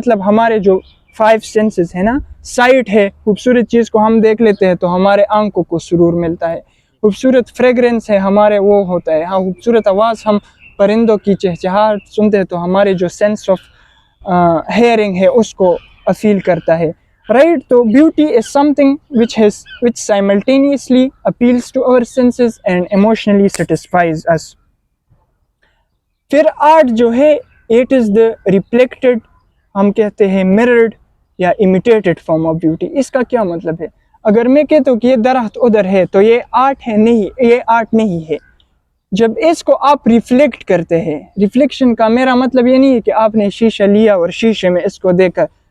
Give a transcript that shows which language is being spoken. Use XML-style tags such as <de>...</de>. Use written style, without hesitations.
<hi>मतलब हमारे जो 5 सेंसेस है ना, साइट है, खूबसूरत चीज़ को हम देख लेते हैं तो हमारे आंखों को सुरूर मिलता है। खूबसूरत फ्रेगरेंस है हमारे वो होता है, हाँ खूबसूरत आवाज़ हम परिंदों की चहचहाहट सुनते हैं तो हमारे जो सेंस ऑफ हेयरिंग है उसको अपील करता है, राइट?</hi> <en>तो beauty is something which simultaneously appeals to our senses and emotionally satisfies us।</en> <hi>फिर आर्ट जो है</hi> <en>it is the reflected,</en> <hi>हम कहते हैं मिरर्ड या इमिटेटेड फॉर्म ऑफ ब्यूटी। इसका क्या मतलब है? अगर मैं कहता हूँ कि ये दरख्त उधर है तो ये आर्ट है? नहीं, ये आर्ट नहीं है। जब इसको आप रिफ्लेक्ट करते हैं, रिफ्लेक्शन का मेरा मतलब ये नहीं है कि आपने शीशा लिया और शीशे में इसको देखा।</hi>